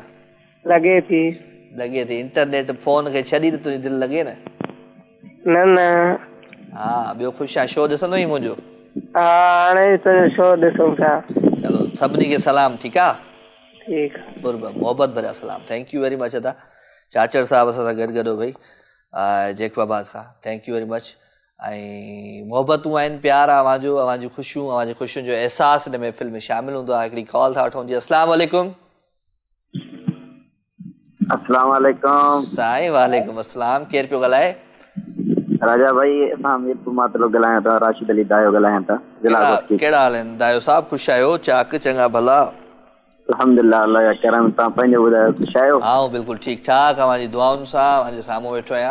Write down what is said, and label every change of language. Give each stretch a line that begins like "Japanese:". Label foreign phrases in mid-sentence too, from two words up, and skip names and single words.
Sindhi: लॻे थी। लॻे थी। इंटरनेट फोन खे छॾी त तुंहिंजी दिलि लॻे न? न। हा, ॿियो ख़ुशि आहे? शो ॾिसंदो आहीं मुंहिंजो? हा, हाणे शो ॾिसूं था। चलो सभिनी खे सलाम। ठीकु आहे? ठीकु मोहब्बत भरिया सलाम।
English: thank you very much
Sindhi: अदा चाचर साहब असां सां गॾु भाई जेकबाबाद खां।
English: thank you very much.
Sindhi: ऐं मोहबतूं आहिनि, प्यार आहे अवां जूं ख़ुशियुनि जो एहसास हिन महफ़िल में शामिल हूंदो आहे। हिकिड़ी कॉल था वठूं जी।
Arabic: السلام عليكم. السلام عليكم
Sindhi: साईं।
Arabic: وعليكم السلام.
Sindhi: केरु पियो ॻाल्हाए? राजा भाई असां मीरपुर मां थो ॻाल्हायां था। राशिद अली दायो ॻाल्हायां था। कहिड़ा हाल आहिनि दायो साहब? ख़ुशि आहियो? चाक चङा भला? अल्हम्दुलिल्लाह अल्लाह जा करम। तव्हां पंहिंजो ॿुधायो, ख़ुशि आहियो? हा बिल्कुलु ठीकु ठाक। अवां जी दुआउनि सां अवां जे साम्हूं वेठो आहियां।